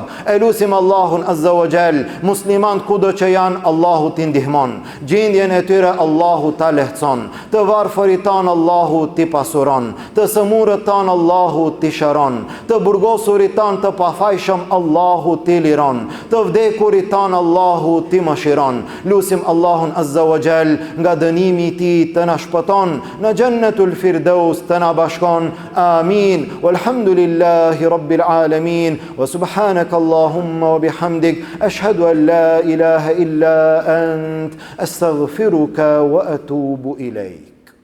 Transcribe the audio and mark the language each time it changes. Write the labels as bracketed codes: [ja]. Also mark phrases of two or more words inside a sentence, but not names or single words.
[sq] E lutim Allahun [ar] عز وجل, [sq] musliman kudo që janë, Allahu t'i ndihmon, gjendjen e tyre Allahu ta lehtëson, të varfërit tanë Allahu t'i pasuron, të sëmurët tanë Allahu t'i shëron, të burgosurit tanë të pafajshëm Allahu t'i liron, të vdekurit tanë Allahu t'i mëshiron. Lusim Allahun [ar] عز وجل [sq] nga dënimi i tij të na shpëton, në Jannatul Firdaus të na bashkon. Amin. [ar] والحمد لله رب العالمين. وسبحانك اللهم وبحمدك، أشهد أن لا إله إلا أنت، أستغفرك وأتوب إليك.